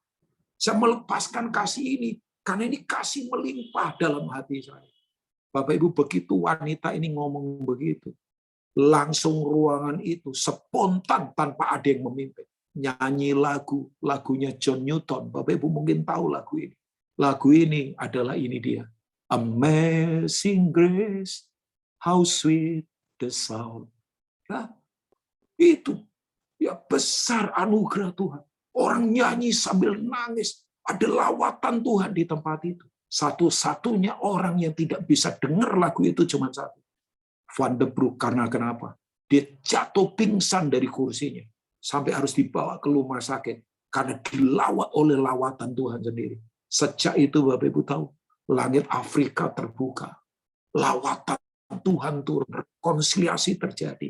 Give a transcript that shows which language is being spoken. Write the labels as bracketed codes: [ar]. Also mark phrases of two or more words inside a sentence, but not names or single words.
[id] Saya melepaskan kasih ini karena ini kasih melimpah dalam hati saya. Bapak Ibu, begitu wanita ini ngomong begitu, langsung ruangan itu spontan tanpa ada yang memimpin. Nyanyi lagunya John Newton. Bapak Ibu mungkin tahu lagu ini. Lagu ini adalah ini dia. [en] Amazing Grace, how sweet the sound. [id] Nah, itu ya besar anugerah Tuhan. Orang nyanyi sambil nangis. Ada lawatan Tuhan di tempat itu. Satu-satunya orang yang tidak bisa dengar lagu itu cuma satu. Van der Broek. Karena kenapa? Dia jatuh pingsan dari kursinya. Sampai harus dibawa ke rumah sakit. Karena dilawat oleh lawatan Tuhan sendiri. Sejak itu Bapak Ibu tahu, langit Afrika terbuka. Lawatan Tuhan turun, rekonsiliasi terjadi.